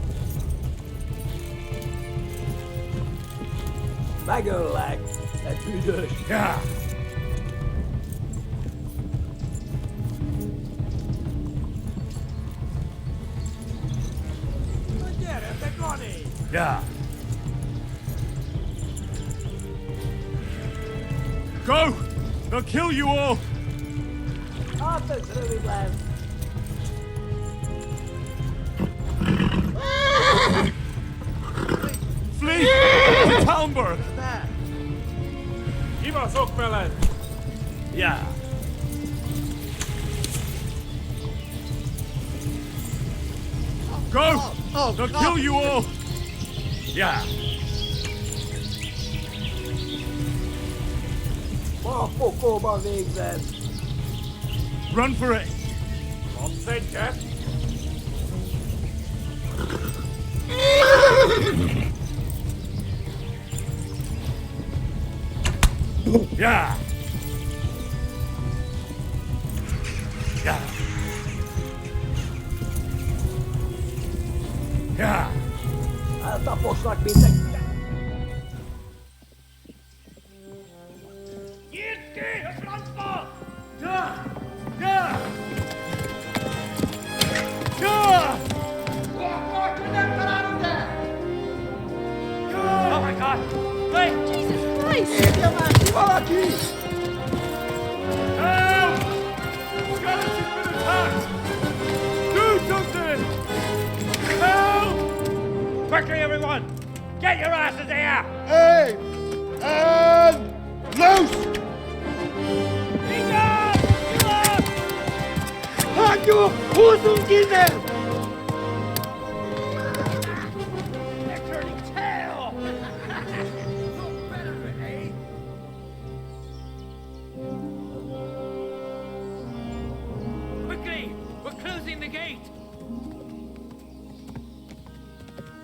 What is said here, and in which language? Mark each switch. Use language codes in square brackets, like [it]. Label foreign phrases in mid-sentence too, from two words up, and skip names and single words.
[hu] Megöllek, te büdös! Ja! Gyere, te Gani! Ja! [en] Go! They'll kill you all! [hu] Hát ez rövid lesz! [en] Flee! To Talmberg! [hu] Kivaszok veled! Ja! [en] Go! They'll kill you all! Ja! [hu] Ma a pokolban végzed! [en] Run for it! [hu] Kapsz egyet? Ja! Ja! Ja! Eltaposlak, mint egy... Nyírd ki, a francba! Ja! Ja! Ja! Nem találunk el! [en] Oh my god! Wait! Jesus Christ! [hu] Írja már ki valaki! [en] Help! Scarlet has been attacked! Do something! Help! Quickly, everyone! Get your asses here! Hey! And loose! [hu] Hagyjuk! Húzzunk innen! [en] They're turning tail! No better, eh? Quickly! We're closing the gate!